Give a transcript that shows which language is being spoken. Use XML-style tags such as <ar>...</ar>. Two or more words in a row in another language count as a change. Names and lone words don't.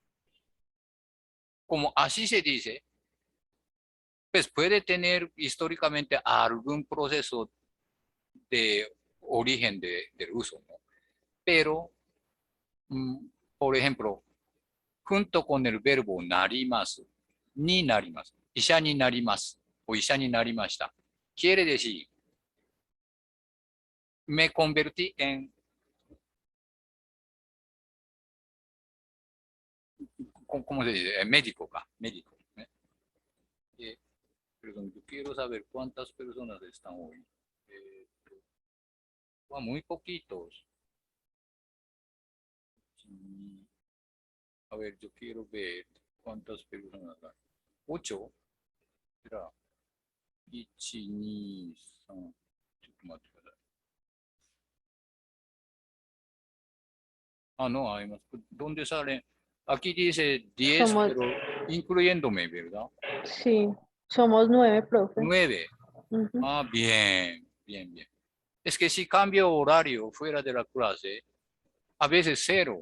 <es>Como así se dice, pues puede tener históricamente algún proceso de origen del uso, ¿no? Pero, por ejemplo, junto con el verbo</es> <ja>なります、になります, 医者になります, o 医者になりました,</ja> <es>quiere decir, me convertí en, ¿cómo se dice? Médico, médico. Perdón, yo quiero saber cuántas personas están hoy. Muy poquitos. A ver, yo quiero ver cuántas personas hay. 8. Espera. 1, 2, 3.</es> <ja>ちょっと待ってください。</ja> <es>No hay más. ¿Dónde salen? Aquí dice 10, Somos, pero incluyéndome, ¿verdad? sí, somos 9, profe. 9. Ujú. Bien, bien, bien. Es que si cambio horario fuera de la clase, a veces 0.</es>